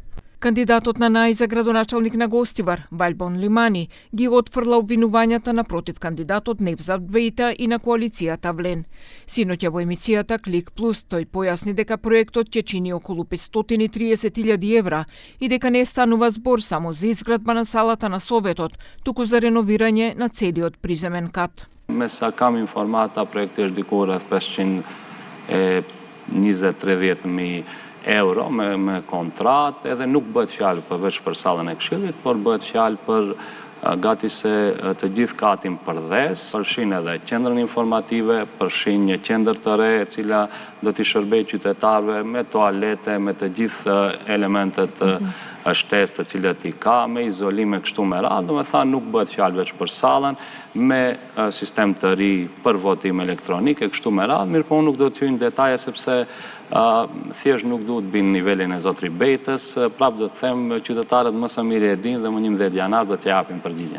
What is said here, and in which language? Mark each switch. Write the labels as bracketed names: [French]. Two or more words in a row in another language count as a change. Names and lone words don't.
[Macedonian] Кандидатот на НАИ за градоначалник на Гостивар, Валбон Лимани, ги отфрла обвинувањата напротив кандидатот Невзат Бејта и на коалицијата ВЛЕН. Синоќа во емисијата Клик Плюс тој појасни дека проектот ќе чини околу 530.000 евра и дека не станува збор само за изградба на салата на Советот, туку за реновирање на целиот приземен кат. [Albanian] Me sa kam informata, projekti është diku rreth 520-30.000 euro me kontrat, edhe nuk bëhet fjalë përveç për sallën e Këshillit, por bëhet fjalë për gati se të gjithë katin përdhes, përfshin edhe qendrën informative, përfshin një qendër të re e cila do t'i shërbej qytetarëve me toalete, me të gjithë elementet shtesë të cilat i ka, me izolime kështu me radhë, domethënë nuk bëhet fjalë veç për sallën, me sistem të ri për votim elektronik e kështu me radhë, mirë po nuk do të hyj në detaje sepse thjesht nuk duhet binë nivelin e zotri Bejtës, prapë do të them qytetarët më së miri e dinë dhe më 11 janar do të japin përgjigjen.